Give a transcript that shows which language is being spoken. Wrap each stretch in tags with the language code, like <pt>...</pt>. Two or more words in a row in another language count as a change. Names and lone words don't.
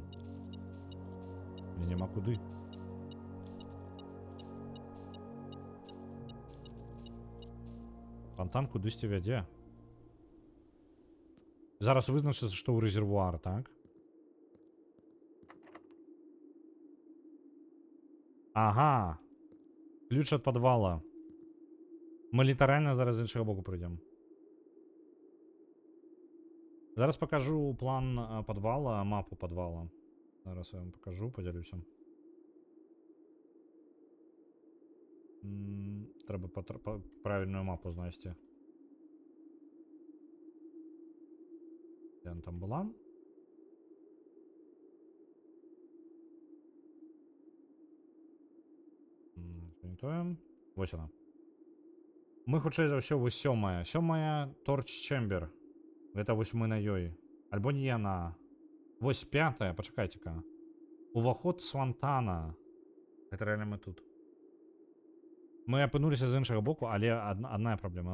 <be>Мне няма куды. Фонтан кудысьці вядзе. Зараз вызначыцца, што ў рэзервуар, так? Ага. Ключ ад падвала. Мы літаральна зараз з іншага боку прыйдзем.</be> <uk>Зараз покажу план подвала, мапу подвала. Зараз я вам покажу, поділюся. Треба правильную мапу знайти. Де вона там була? Змінтуємо. Ось вона.</uk> <be>Ми хутчэй за ўсё вось сёмая. Сёмая Торч Чембер. Гэта вось мы на ёй. Альбо не яна. Вось пятая, пачакайце-ка. Уваход з фонтана. Гэта реально мы тут. Мы апынуліся з іншага боку, але адна праблема.</be>